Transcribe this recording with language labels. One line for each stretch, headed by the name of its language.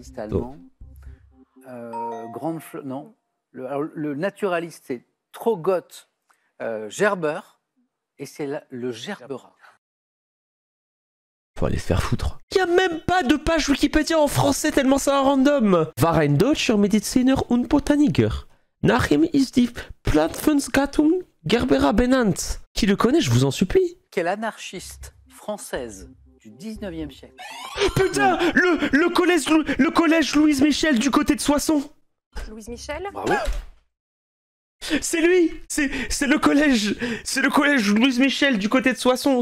French: allemand. Grande fleur, non. Le naturaliste, c'est Trogot Gerber, et c'est le Gerbera. Faut aller se faire foutre. Y a même pas de page Wikipédia en français tellement c'est un random.
German: War ein deutscher Mediziner und Botaniker. Nach ihm ist die Pflanzengattung Gerbera benannt.
French: Qui le connaît, je vous en supplie. Quelle anarchiste française du 19e siècle? Putain, le collège Louise Michel du côté de Soissons. Louise Michel. Bravo. C'est lui. C'est le collège Louise Michel du côté de Soissons.